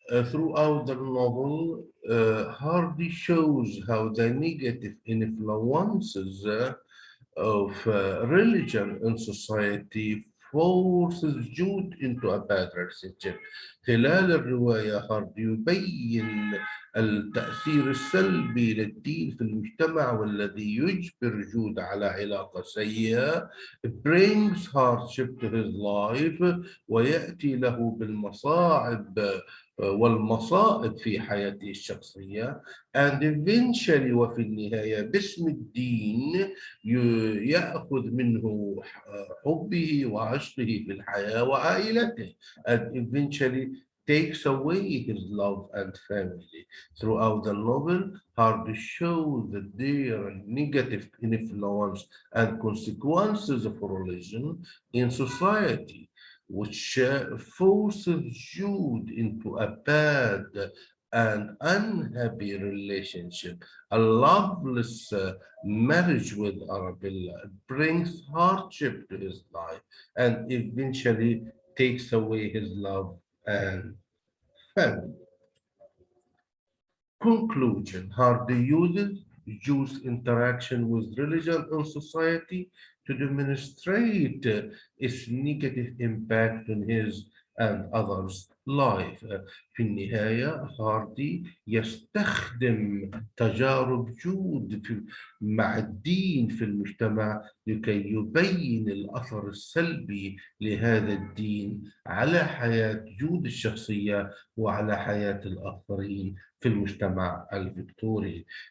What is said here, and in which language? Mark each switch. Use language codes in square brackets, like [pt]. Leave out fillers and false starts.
[en] Throughout the novel, Hardy shows how the negative influences of religion in society forces Jude into a bad relationship. [ar] خلال الرواية هارد يبين التأثير السلبي للدين في المجتمع والذي يجبر جود على علاقة سيئة. [en] It brings hardship to his life [ar] ويأتي له بالمصاعب والمصائب في حياته الشخصية. [en] And eventually [ar] وفي النهاية باسم الدين يأخذ منه حبه وعشقه في الحياة وعائلته, [en] and eventually takes away his love and family. Throughout the novel, Hardy shows that there are negative influence and consequences of religion in society, which forces Jude into a bad and unhappy relationship. A loveless marriage with Arabella brings hardship to his life and eventually takes away his love and family. Conclusion: Hardy uses Jews' interaction with religion and society to demonstrate its negative impact on his and others' life. [ar] في النهاية هاردي يستخدم تجارب جود مع الدين في المجتمع لكي يبين الأثر السلبي لهذا الدين على حياة جود الشخصية وعلى حياة الآخرين في المجتمع الفيكتوري.